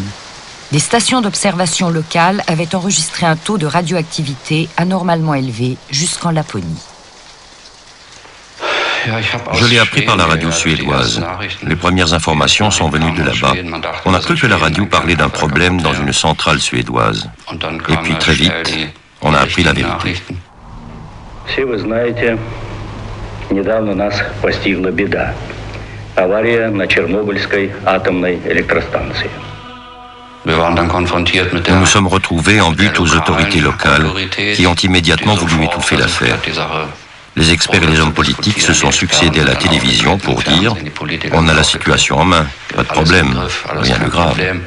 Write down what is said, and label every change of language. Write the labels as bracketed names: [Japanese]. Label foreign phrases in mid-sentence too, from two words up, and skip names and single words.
[French] Des stations d'observation locales avaient enregistré un taux de radioactivité anormalement élevé jusqu'en Laponie. Je l'ai appris par la radio suédoise. Les premières informations sont venues de là-bas. On a cru que la radio parlait d'un problème dans une centrale suédoise. Et puis très vite, on a appris la vérité. [Russian] Все вы знаете, недавно нас постигла беда. Авария на Чернобыльской атомной электростанции. [French] Nous nous sommes retrouvés en butte aux autorités locales qui ont immédiatement voulu étouffer l'affaire. Les experts et les hommes politiques se sont succédés à la télévision pour dire « On a la situation en main, pas de problème, rien de grave ».